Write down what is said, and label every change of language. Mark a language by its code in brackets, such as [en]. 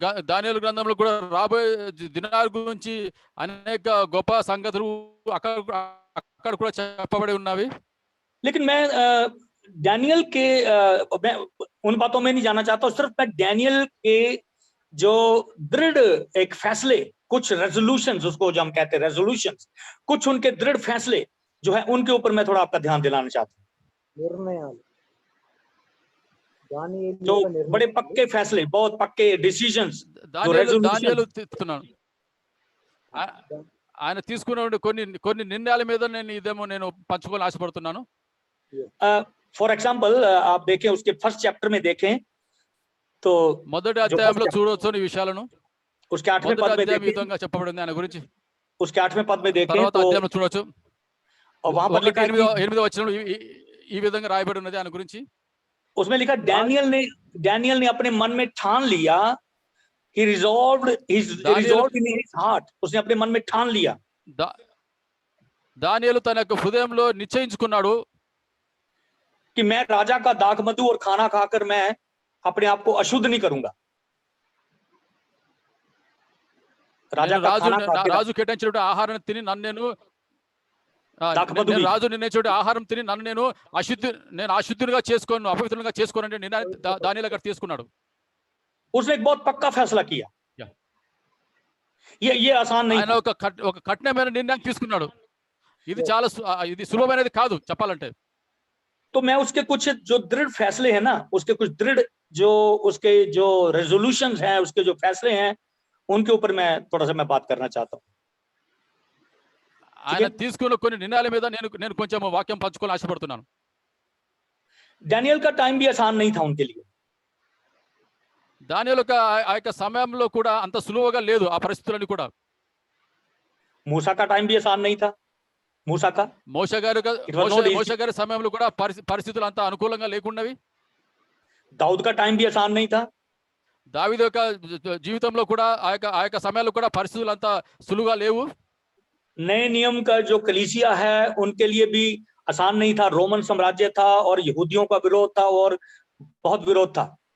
[te] దానియేలు గ్రంథంలో కూడా రాబోయే దినాల గురించి అనేక గొప్ప సంగతులు అక్కడ కూడా చెప్పబడి ఉన్నవి. [hi] लेकिन मैं डैनियल के मैं उन बातों में नहीं जाना चाहता हूं, सिर्फ मैं डैनियल के जो दृढ़ एक फैसले, कुछ रेजोल्यूशंस, उसको जो हम कहते हैं रेजोल्यूशंस, कुछ उनके दृढ़ फैसले जो है उनके ऊपर मैं थोड़ा आपका ध्यान दिलाना चाहता हूं। जो बड़े पक्के फैसले, बहुत पक्के डिसीजंस, जो [te] దానియేలు [en] resolution, [te] తీసుకున్నాను ఆయన తీసుకున్న కొన్ని నిర్ణయాల మీద నేను ఇదేమో నేను పంచుకోవాలని ఆశపడుతున్నాను. [hi] फॉर एग्जाम्पल आप देखें उसके फर्स्ट चैप्टर में देखें तो [te] మొదటి అధ్యాయంలో చూడవచ్చు ఈ విషయాలను. [hi] उसके 8वें [te] మొదటి [hi] पद में [te] అధ్యాయం ఈ [hi] देखें, [te] విధంగా చెప్పబడింది ఆయన గురించి. [hi] उसके 8वें पद में देखें [te] తర్వాత [hi] तो [te] అధ్యాయంలో చూడవచ్చు. [hi] और वहां पर लिखा है कि [te] 8వ వచనంలో ఈ విధంగా రాయబడి ఉన్నది ఆయన గురించి. [hi] उसमें लिखा डैनियल ने अपने मन में ठान लिया, [en] he resolved in his heart, [hi] उसने अपने मन में ठान लिया, [te] దానియేలు తన యొక్క హృదయంలో నిశ్చయించుకున్నాడు [hi] कि मैं राजा का दाख मधु और खाना खाकर मैं अपने आप को अशुद्ध नहीं करूंगा। राजा का खाना खाकर, [te] రాజు కేటాయించినటువంటి ఆహారాన్ని తిని నన్ను నేను రాజు నిర్ణయించిన ఆహారం తిని నన్ను నేను అశుద్ధిగా చేసుకోను, అపవిత్రంగా చేసుకోనంటే దానియేలు అక్కడ తీసుకున్నాడు. [hi] उसने एक बहुत पक्का फैसला किया। ये आसान नहीं, [te] ఆయన ఒక కఠినమైన నిర్ణయం తీసుకున్నాడు. ఇది చాలా ఇది సులభమైనది కాదు చెప్పాలంటే. [hi] तो मैं उसके कुछ जो दृढ़ फैसले हैं ना, उसके कुछ दृढ़ जो उसके जो रेजोल्यूशंस हैं, उसके जो फैसले हैं, उनके ऊपर मैं थोड़ा सा मैं बात करना चाहता हूँ। [te] ఆయన తీసుకున్న కొన్ని నిర్ణయాల మీద నేను కొంచెం వాక్యం పంచుకోవాలని ఆశపడుతున్నాను. [hi] डैनियल का टाइम भी आसान नहीं था उनके लिए। [te] దానియేలు ఆ యొక్క సమయంలో కూడా అంత సులువుగా లేదు ఆ పరిస్థితులన్నీ కూడా. [hi] मूसा का टाइम भी आसान नहीं था, मूसा का, [te] మోషే గారి సమయంలో కూడా పరిస్థితులు అంత అనుకూలంగా లేకున్నవి. [hi] दाऊद का टाइम भी आसान नहीं था, [te] దావీదు యొక్క జీవితంలో కూడా ఆ యొక్క సమయాల్లో కూడా పరిస్థితులు అంత సులువుగా లేవు. [hi] नए नियम का जो कलीसिया है उनके लिए भी आसान नहीं था। रोमन साम्राज्य था और यहूदियों का विरोध था और बहुत विरोध था।